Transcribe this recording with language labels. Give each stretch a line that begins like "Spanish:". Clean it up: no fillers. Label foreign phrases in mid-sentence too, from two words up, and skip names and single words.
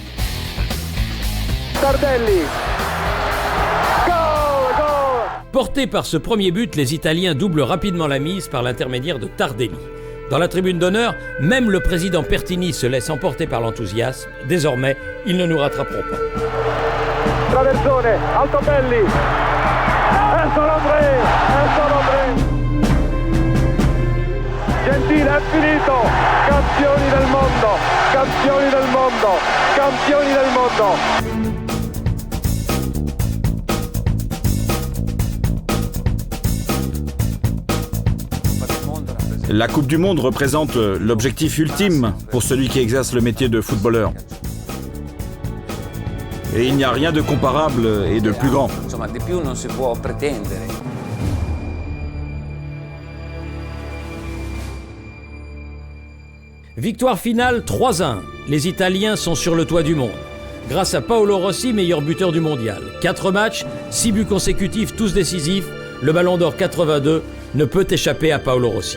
Italian: Tardelli. Gol!
French: Portés par ce premier but, les Italiens doublent rapidement la mise par l'intermédiaire de Tardelli. Dans la tribune d'honneur, même le président Pertini se laisse emporter par l'enthousiasme. Désormais, ils ne nous rattraperont pas.
Italian: Traversone, Altobelli. È solo tre. Gentile, è finito. Campioni del mondo. Campioni del mondo. Campioni del mondo.
French: La Coupe du Monde représente l'objectif ultime pour celui qui exerce le métier de footballeur. Et il n'y a rien de comparable et de plus grand.
Italian: Insomma, di più non si può pretendere.
French: Victoire finale 3-1. Les Italiens sont sur le toit du monde. Grâce à Paolo Rossi, meilleur buteur du mondial. 4 matchs, 6 buts consécutifs, tous décisifs. Le Ballon d'Or 82 ne peut échapper à Paolo Rossi.